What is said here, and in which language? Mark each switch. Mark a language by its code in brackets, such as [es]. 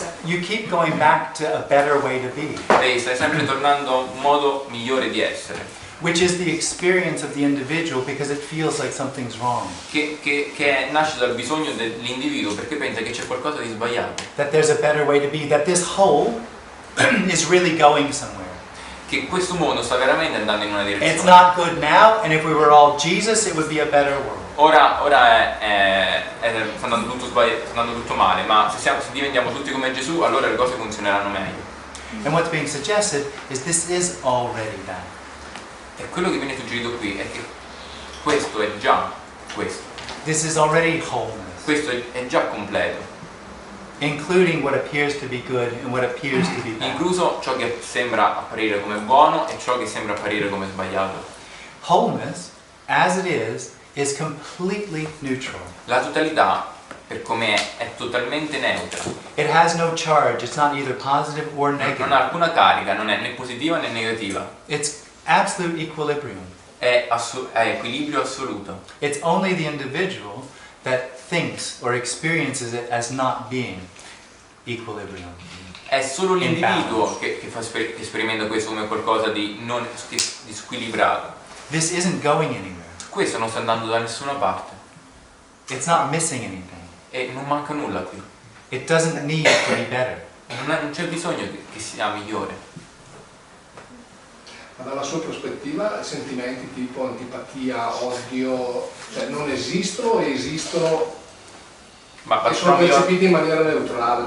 [en] You keep going back to a better way to be. [it] Stai sempre tornando a un modo migliore di essere. [en] Which is the experience of the individual because it feels like something's wrong. [it] Che nasce dal bisogno dell'individuo perché pensa che c'è qualcosa di sbagliato. [en] That there's a better way to be. That this whole is really going somewhere. [it] Che questo mondo sta veramente andando in una direzione. [en] It's not good now, and if we were all Jesus, it would be a better world. [it] Ora sta andando tutto sbagliato, sta andando tutto male, ma se diventiamo tutti come Gesù, allora le cose funzioneranno meglio. [en] And what's being suggested is this is already that. [it] E quello che viene suggerito qui è che questo è già questo. [en] This is already wholeness. [it] Questo è già completo. [en] Including what appears to be good and what appears to be bad. [it] Incluso ciò che sembra apparire come buono e ciò che sembra apparire come sbagliato. [en] Wholeness, as it is completely neutral. [it] La totalità, per com'è, è totalmente neutra. [en] It has no charge. It's not either positive or negative. [it] Non ha alcuna carica, non è né positiva né negativa. [en] It's absolute equilibrium. [it] È equilibrio assoluto. [en] It's only the individual that thinks or experiences it as not being equilibrium. [it] È solo l'individuo che sperimenta questo come qualcosa di non squilibrato. [en] This isn't going anywhere. [it] Questo non sta andando da nessuna parte. [en] It's not missing anything. [it] E non manca nulla qui. [en] It doesn't need to be better. [it] Non c'è bisogno che sia migliore. Ma dalla sua prospettiva sentimenti tipo antipatia, odio, cioè non esistono e esistono e sono percepiti in maniera neutrale.